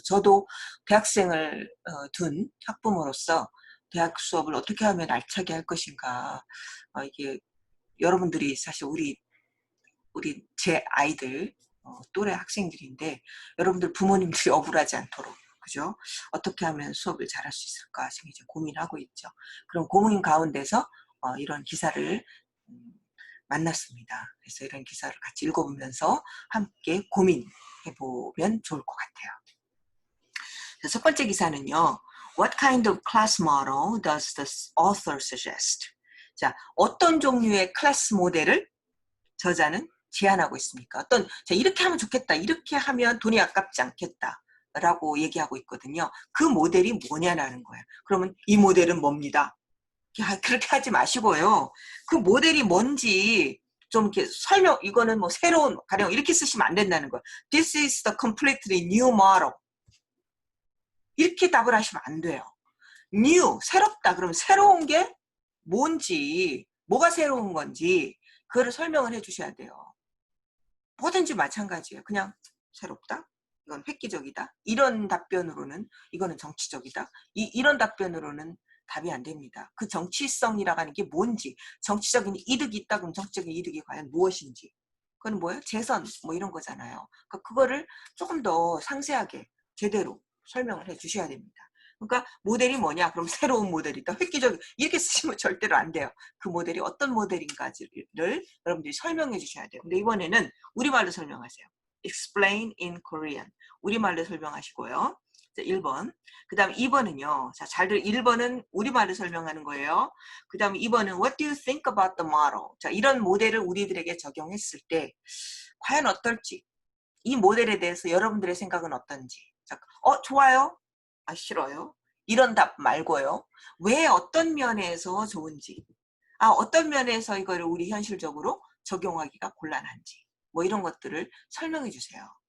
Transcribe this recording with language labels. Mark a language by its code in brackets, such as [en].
[ko] 저도 대학생을 둔 학부모로서 대학 수업을 어떻게 하면 알차게 할 것인가, 이게 여러분들이 사실 제 아이들 또래 학생들인데, 여러분들 부모님들이 억울하지 않도록, 그죠? 어떻게 하면 수업을 잘할 수 있을까 지금 이제 고민하고 있죠. 그런 고민 가운데서 이런 기사를 만났습니다. 그래서 이런 기사를 같이 읽어보면서 함께 고민해보면 좋을 것 같아요. 첫 번째 기사는요. [en] What kind of class model does the author suggest? [ko] 자, 어떤 종류의 클래스 모델을 저자는 제안하고 있습니까? 자, 이렇게 하면 좋겠다. 이렇게 하면 돈이 아깝지 않겠다. 라고 얘기하고 있거든요. 그 모델이 뭐냐라는 거예요. 그러면 이 모델은 뭡니다. 그렇게 하지 마시고요. 그 모델이 뭔지 좀 이렇게 이거는 뭐 새로운, 가령 이렇게 쓰시면 안 된다는 거예요. [en] This is the completely new model. [ko] 이렇게 답을 하시면 안 돼요. new, 새롭다. 그러면 새로운 게 뭔지, 뭐가 새로운 건지, 그거를 설명을 해 주셔야 돼요. 뭐든지 마찬가지예요. 그냥 새롭다? 이건 획기적이다? 이런 답변으로는 이거는 정치적이다? 이런 답변으로는 답이 안 됩니다. 그 정치성이라고 하는 게 뭔지, 정치적인 이득이 있다 그러면 정치적인 이득이 과연 무엇인지, 그건 뭐예요? 재선 뭐 이런 거잖아요. 그러니까 그거를 조금 더 상세하게 제대로 설명을 해 주셔야 됩니다. 그러니까 모델이 뭐냐? 그럼 새로운 모델이다. 획기적, 이렇게 쓰시면 절대로 안 돼요. 그 모델이 어떤 모델인가를 여러분들이 설명해 주셔야 돼요. 근데 이번에는 우리말로 설명하세요. [en] Explain in Korean. [ko] 우리말로 설명하시고요. 자, 1번. 그 다음 2번은요. 자, 잘들 1번은 우리말로 설명하는 거예요. 그 다음 2번은 [en] What do you think about the model? [ko] 자, 이런 모델을 우리들에게 적용했을 때 과연 어떨지, 이 모델에 대해서 여러분들의 생각은 어떤지. 자, 좋아요? 싫어요? 이런 답 말고요. 왜 어떤 면에서 좋은지. 어떤 면에서 이거를 우리 현실적으로 적용하기가 곤란한지 뭐 이런 것들을 설명해 주세요.